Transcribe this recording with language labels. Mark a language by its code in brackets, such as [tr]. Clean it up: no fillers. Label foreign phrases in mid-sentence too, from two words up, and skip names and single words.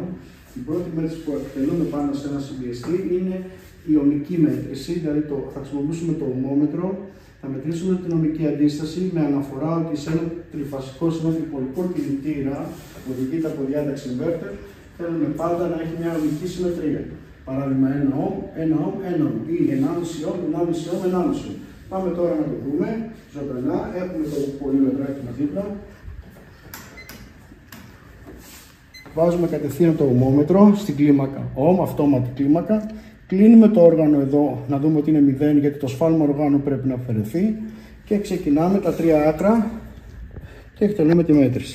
[el] Η πρώτη μέτρηση που εκτελούμε πάνω σε ένα συμπιεστή είναι η ομική μέτρηση, δηλαδή θα χρησιμοποιήσουμε το ωμόμετρο, θα μετρήσουμε την ομική αντίσταση με αναφορά ότι σε ένα τριφασικό, σε ένα τριπολικό κινητήρα που οδηγείται από διάταξη inverter, θέλουμε πάντα να έχει μια ομική συμμετρία. Παράδειγμα 1 ohm, 1 ohm, 1 ohm ή 1,5 ohm, 1,5 ohm, 1,5 ohm. Πάμε τώρα να το δούμε ζωντανά. Έχουμε το πολυμετράκι μας δίπλα. Βάζουμε κατευθείαν το ωμόμετρο στην κλίμακα ohm, αυτόματη κλίμακα. Κλείνουμε το όργανο εδώ να δούμε ότι είναι 0 γιατί το σφάλμα οργάνου πρέπει να αφαιρεθεί και ξεκινάμε τα τρία άκρα και εκτελούμε τη μέτρηση.